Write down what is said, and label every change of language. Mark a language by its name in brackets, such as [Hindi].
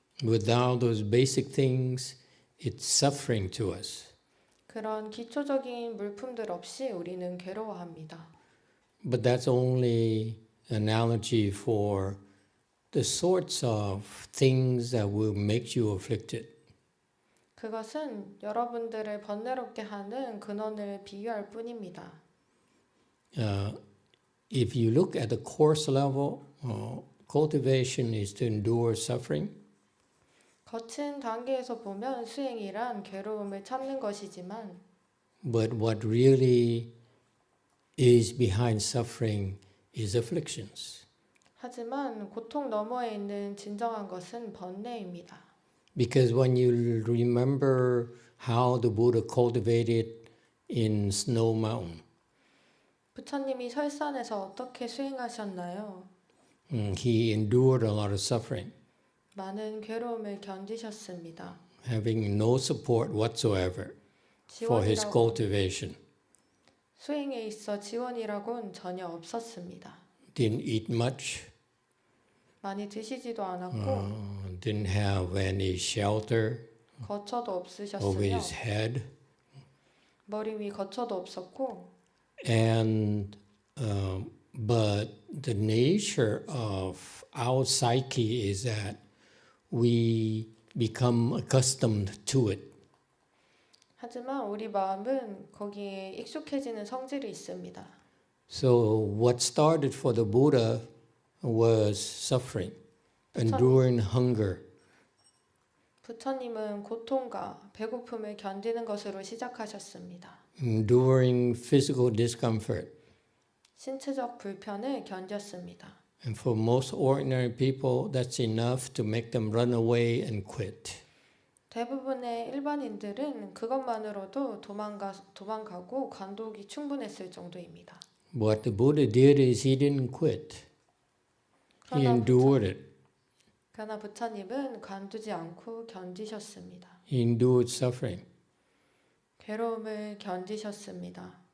[English] Without those basic things, it's suffering to us. [Korean] 그런 기초적인 물품들 없이 우리는 괴로워합니다. [English] But that's only analogy for the sorts of things that will make you afflicted. [Korean] 그것은 여러분들을 번뇌롭게 하는 근원을 비유할 뿐입니다. [English] If you look at the course level, cultivation is to endure suffering. [Korean] 거친 단계에서 보면 수행이란 괴로움을 참는 것이지만 [English] But what really is behind suffering is afflictions. [Korean] 하지만 고통 너머에 있는 진정한 것은 번뇌입니다. [English] Because when you remember how the Buddha cultivated in Snow Mountain, [Korean] 부처님이 설산에서 어떻게 수행하셨나요? [English] he endured a lot of suffering, [Korean] 많은 괴로움을 견디셨습니다. [English] having no support whatsoever for his cultivation. [Korean] 수행에 있어 지원이라고는 전혀 없었습니다. [English] Didn't eat much, [Korean] 많이 드시지도 않았고 [English] didn't have any shelter [Korean] 거처도 [English] over [Korean] 없으셨으며 [English] his head. [Korean] 머리 위 거처도 없었고 [English] And but the nature of our psyche is that we become accustomed to it. [Korean] 하지만 우리 마음은 거기에 익숙해지는 성질이 있습니다. [English] So what started for the Buddha was suffering, enduring hunger. [Korean] 부처님은 고통과 배고픔을 견디는 것으로 시작하셨습니다. [English] Enduring physical discomfort. [Korean] 신체적 불편을 견뎠습니다. [English] And for most ordinary people, that's enough to make them run away and quit. [Korean] 대부분의 일반인들은 그것만으로도 도망가고 관두기 충분했을 정도입니다. [English] What the Buddha did is he didn't quit. He endured it. [Korean] 그러나 부처님은 관두지 않고 견디셨습니다. [English] He endured suffering. [Korean] 괴로움을 견디셨습니다.